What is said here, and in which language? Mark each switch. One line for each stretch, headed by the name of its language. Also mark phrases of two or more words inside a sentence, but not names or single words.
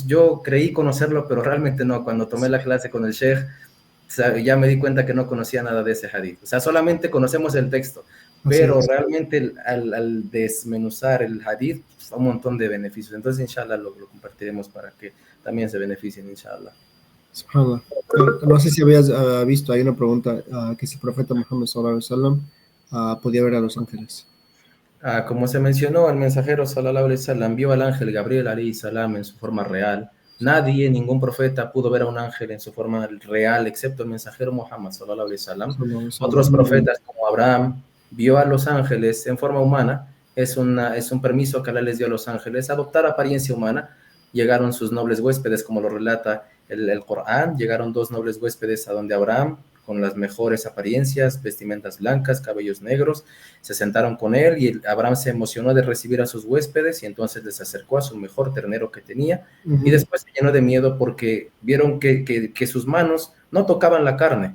Spanish: Yo creí conocerlo, pero realmente no. Cuando tomé la clase con el sheikh, ya me di cuenta que no conocía nada de ese hadith. O sea, solamente conocemos el texto, pero realmente al desmenuzar el hadith, pues, un montón de beneficios. Entonces, inshallah, lo compartiremos para que también se beneficien, inshallah. Subhanallah. No sé si habías visto, hay una pregunta, que si el profeta Muhammad
Arabic: صلى الله عليه وسلم
Spanish: podía ver a los ángeles. Como se mencionó, el mensajero
Arabic: صلى الله عليه وسلم
Spanish: vio al ángel Gabriel
Arabic: عليه السلام
Spanish: en su forma real. Nadie, ningún profeta pudo ver a un ángel en su forma real, excepto el mensajero Muhammad
Arabic: صلى الله عليه وسلم.
Spanish: Otros profetas como Abraham vio a los ángeles en forma humana. Es un permiso que Allah les dio a los ángeles, adoptar apariencia humana. Llegaron sus nobles huéspedes, como lo relata el Corán. Llegaron 2 nobles huéspedes a donde Abraham, con las mejores apariencias, vestimentas blancas, cabellos negros, se sentaron con él y Abraham se emocionó de recibir a sus huéspedes y entonces les acercó a su mejor ternero que tenía y después se llenó de miedo porque vieron que sus manos no tocaban la carne.